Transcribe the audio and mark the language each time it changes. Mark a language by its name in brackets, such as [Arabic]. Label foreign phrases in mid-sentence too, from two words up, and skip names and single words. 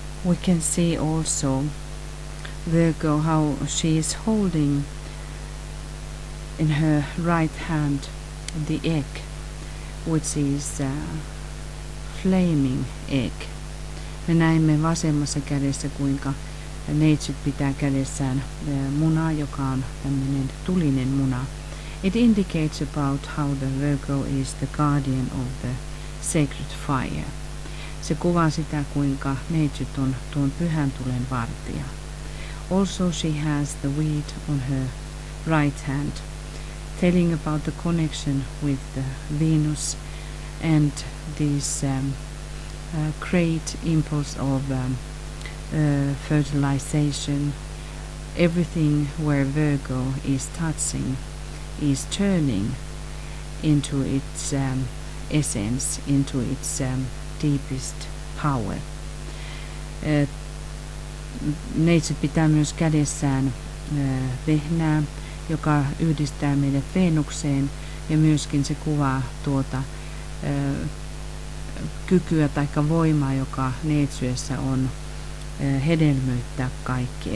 [English] we can see also Virgo how she is holding in her right hand the egg, which is a flaming egg. [Finnish] Me näemme vasemmassa kädessä, kuinka neitsyt pitää kädessään munaa, joka on tämmöinen tulinen muna. [English] It indicates about how the Virgo is the guardian of the sacred fire. [Finnish] Se kuvaa sitä, kuinka neitsyt on tuon pyhän tulen vartija. [English] Also she has the weed on her right hand, telling about the connection with the Venus and this great impulse of fertilization. Everything where Virgo is touching is turning into its essence, into its deepest power. [Finnish] Neitsyt pitää myös kädessään vehnää, joka yhdistää meidät Venukseen, ja myöskin se kuvaa tuota kykyä tai voimaa, joka neitsyessä on hedelmöittää kaikki.